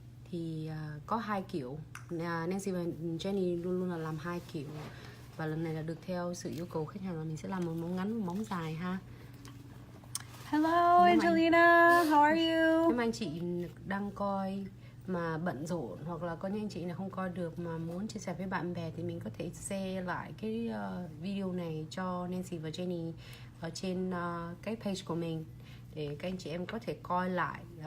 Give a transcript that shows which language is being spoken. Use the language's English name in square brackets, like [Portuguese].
[Vietnamese] Thì có hai kiểu, Nancy và Jenny luôn luôn là làm hai kiểu, và lần này là được theo sự yêu cầu khách hàng là mình sẽ làm một móng ngắn và móng dài ha. [English] Hello Angelina, how are you? [Vietnamese] Nếu anh chị đang coi mà bận rộn, hoặc là có những anh chị nào không coi được mà muốn chia sẻ với bạn bè, thì mình có thể share lại cái video này cho Nancy và Jenny ở trên cái page của mình, để các anh chị em có thể coi lại.